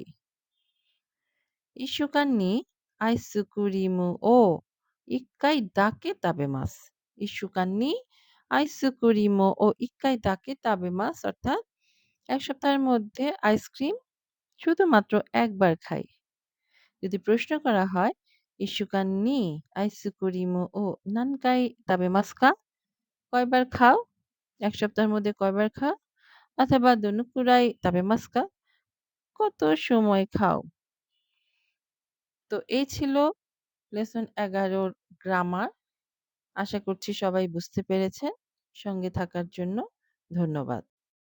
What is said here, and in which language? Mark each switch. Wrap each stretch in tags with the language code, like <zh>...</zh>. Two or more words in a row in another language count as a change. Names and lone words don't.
<ja>一週間にアイスクリームを一回だけ食べます. 一週間にアイスクリームを一回だけ食べます</ja> <bn>অর্থাৎ ১ সপ্তাহের মধ্যে আইসক্রিম শুধুমাত্র ১ বার খাই। যদি প্রশ্ন করা হয়,</bn> <ja>"1週間にアイスクリームを何回食べますか?"</ja> <bn>কয়বার খাও? ১ সপ্তাহের মধ্যে কয়বার খাও? অথবা</bn> <ja>どのくらい 食べますか?</ja> <bn>কত সময় খাও? তো এই ছিল লেসন ১১ র গ্রামার। আশা করছি সবাই বুঝতে পেরেছেন। সঙ্গে থাকার জন্য ধন্যবাদ।</bn>